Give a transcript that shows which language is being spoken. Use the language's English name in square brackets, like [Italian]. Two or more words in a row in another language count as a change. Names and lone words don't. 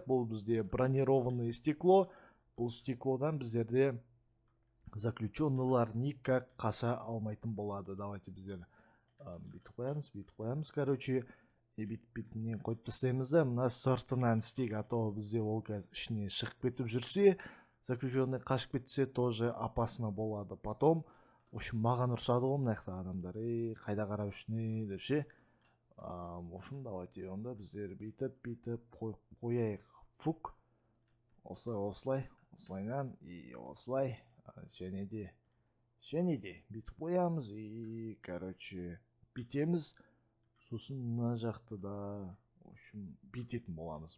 [Kazakh] Бұл бізде [Russian] бронированный стекло. [Kazakh] Бұл стеклодан біздерде заключенныйлар никак қаша алмайтын болады. Давайте біздер бүйтіп қоямыз, короче. Бүйтіп қойып тастаймыз да, мына сыртынан істейік, а то бізде ол қазір ішіне шығып кетіп жүрсе, заключенный қашып кетсе, [Russian] тоже опасно [Kazakh] болады. [Russian] Потом, в общем, [Kazakh] маған ұрсады ғой мына жақта адамдар, қайда қарап үшіне деп ше. [Russian] В общем, давайте [Kazakh] онда біздер бүйтіп қояйық. Фук. Осылайнан, и осылай, және де бүйтіп қоямыз, [Russian] и, короче, [Kazakh] бүйтеміз. Сосын мына жақты да, [Russian] в общем, [Kazakh] бүйтетін боламыз.